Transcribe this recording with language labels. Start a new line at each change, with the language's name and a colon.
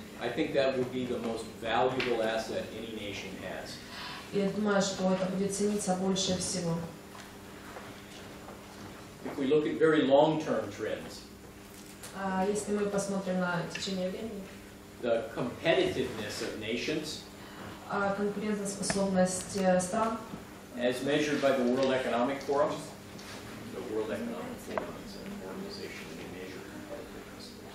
English: I think that would be the most valuable asset any nation has.
Russian: Я думаю, что это будет цениться больше всего.
English: If we look at very long-term trends,
Russian: Если мы посмотрим на течение времени,
English: the competitiveness of nations,
Russian: конкурентоспособность стран,
English: as measured by the World Economic Forum, the World Economic Forum is an organization that measures competitiveness.